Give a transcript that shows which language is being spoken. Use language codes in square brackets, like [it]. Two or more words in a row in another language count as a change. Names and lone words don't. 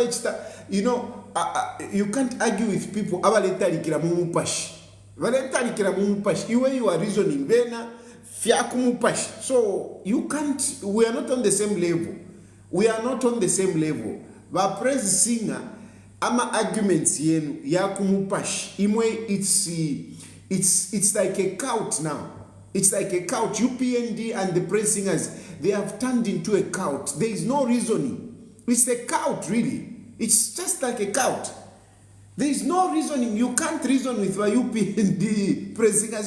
[en] You can't argue with people. You are reasoning. So you can't. We are not on the same level. We are not on the same level. But praise singer, [bem] ama arguments yenu ya kumupash imwe [en] it's like a cult now. It's like a cult. UPND and the praise singers, they have turned into a cult. There is no reasoning. It's a cult, really. It's just like a cult. There is no reasoning. You can't reason with UPND praise singers.